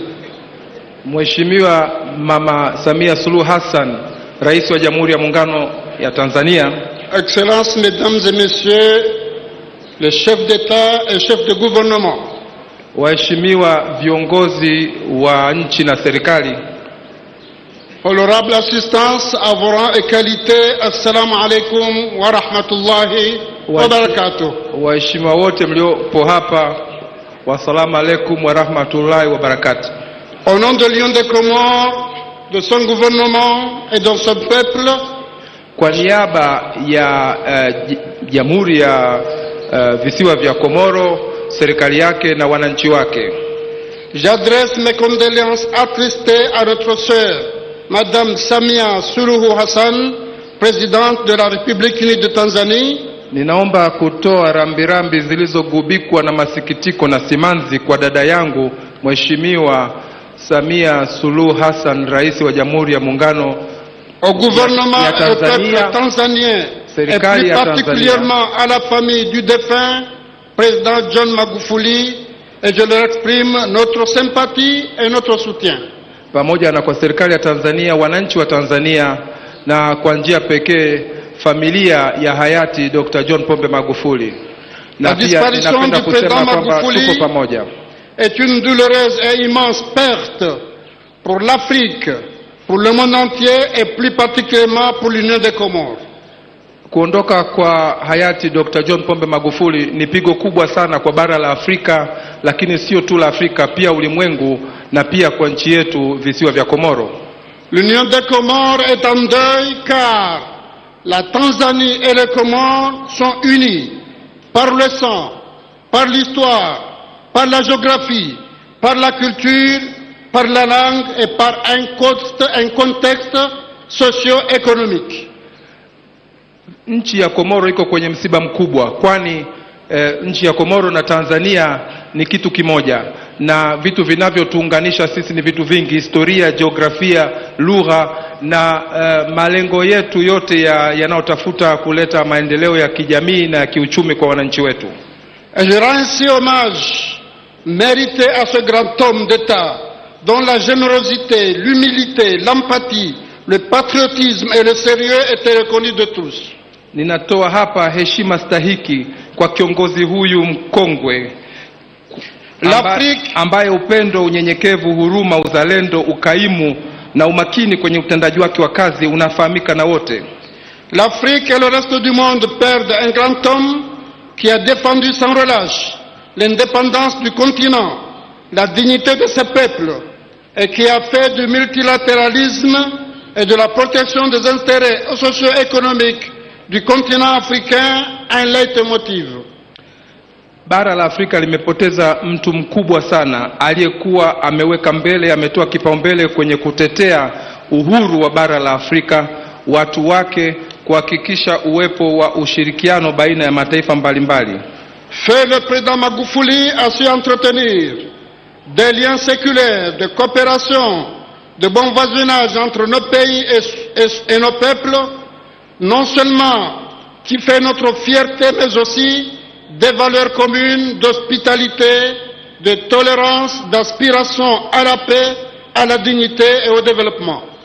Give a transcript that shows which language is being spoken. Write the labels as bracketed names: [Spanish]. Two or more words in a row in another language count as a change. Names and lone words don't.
[Swahili] Mheshimiwa Mama Samia Suluhu Hassan, Rais wa Jamhuri ya Muungano ya Tanzania. [French] Excellences, Mesdames et Messieurs, les chefs d'État et chefs de gouvernement. [Swahili] Waheshimiwa viongozi wa nchi na serikali. [French] Honorable assistance à vos rangs et qualités, [Arabic] السلام عليكم ورحمة الله وبركاته. [Swahili] Waheshimiwa wote mliopo hapa, [Arabic] والسلام عليكم ورحمة الله وبركاته. [French] Au nom de l'Union des Comores, de son gouvernement et de son peuple, [Swahili] kwa niaba ya Jamhuri ya Visiwa vya Komoro, serikali yake na wananchi wake, [French] j'adresse mes condoléances attristées à notre sœur Madame Samia Suluhu Hassan, présidente de la République unie de Tanzanie. [Swahili] Ninaomba kutoa rambirambi zilizogubikwa na masikitiko na simanzi kwa dada yangu Mheshimiwa Samia Suluhu Hassan, Rais wa Jamhuri ya Muungano [French] au gouvernement [Swahili] ya [French] et au peuple tanzanien, et plus particulièrement à la famille du défunt président John Magufuli, et je leur exprime notre sympathie et notre soutien. [Swahili] Pamoja na kwa serikali ya Tanzania, wananchi wa Tanzania, na kwa njia pekee familia ya hayati Dr. John Pombe Magufuli. [French] La disparition du président Magufuli est une douloureuse et immense perte pour l'Afrique, pour le monde entier et plus particulièrement pour l'Union des Comores. [Swahili] Kuondoka kwa hayati Dr. John Pombe Magufuli ni pigo kubwa sana kwa bara la Afrika, lakini sio tu la Afrika, pia ulimwengu na pia kwa nchi yetu visiwa vya Komoro. [French] L'Union des Comores est en deuil car la Tanzanie et les Comores sont unis par le sang, par l'histoire, par la géographie, par la culture, par la langue et par un contexte socio-économique. [Swahili] Nchi ya Komoro iko kwenye msiba mkubwa, kwani nchi ya Komoro na Tanzania ni kitu kimoja, na vitu vinavyotuunganisha sisi ni vitu vingi: historia, jiografia, lugha na malengo yetu yote yanayotafuta kuleta maendeleo ya kijamii na kiuchumi kwa wananchi wetu. [French] Et je rends ainsi hommage mérité à ce grand homme d'État dont la générosité, l'humilité, l'empathie, le patriotisme et le sérieux étaient reconnus de tous. [Swahili] Ninatoa hapa heshima stahiki kwa kiongozi huyu mkongwe ambaye upendo, unyenyekevu, huruma, uzalendo, ukaimu na umakini kwenye utendaji wake wa kazi unafahamika na wote. [French] L'Afrique et le reste du monde perdent un grand homme qui a défendu sans relâche l'indépendance du continent, la dignité de ses peuples et qui a fait du multilatéralisme et de la protection des intérêts socio-économiques du continent africain un leitmotiv. [Swahili] Bara la Afrika limepoteza mtu mkubwa sana aliyekuwa ameweka mbele, ametoa kipaumbele kwenye kutetea uhuru wa bara la Afrika, watu wake, kuhakikisha uwepo wa ushirikiano baina ya mataifa mbalimbali. [French] Feu le président Magufuli a su entretenir des liens séculaires de coopération, de bon voisinage entre nos pays et nos peuples, non seulement qui fait notre fierté, mais aussi des valeurs communes d'hospitalité, de tolérance, d'aspiration à la paix, à la dignité et au développement.